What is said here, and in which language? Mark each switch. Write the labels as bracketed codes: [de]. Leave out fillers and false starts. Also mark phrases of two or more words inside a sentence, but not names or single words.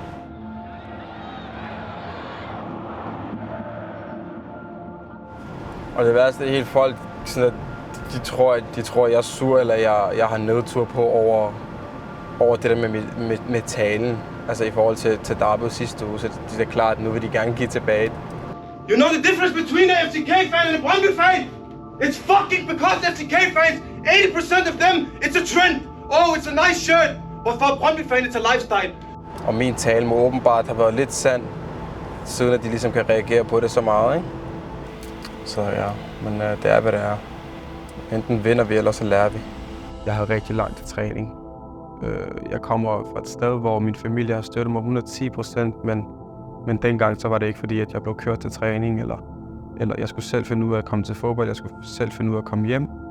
[da] Og det værste er helt folk, sådan at de tror, jeg er sur, eller jeg har nedtur på over det der med talen. Altså i forhold til derby sidste uge, så det er klart, at nu vil de gerne give tilbage. [en] You know the difference between a FCK fan and a Brøndby fan? It's fucking because FCK fans, 80% of them, it's a trend. Oh, it's a nice shirt, but for a Brøndby fan, it's a lifestyle. [da] Og min tale må åbenbart have været lidt sand, siden at de ligesom kan reagere på det så meget, ikke? Så ja, men det er, hvad det er. Enten vinder vi, eller så lærer vi. Jeg havde rigtig langt til træning. Jeg kommer fra et sted, hvor min familie har støttet mig 110%, men dengang så var det ikke fordi, at jeg blev kørt til træning, eller jeg skulle selv finde ud af at komme til fodbold, jeg skulle selv finde ud af at komme hjem.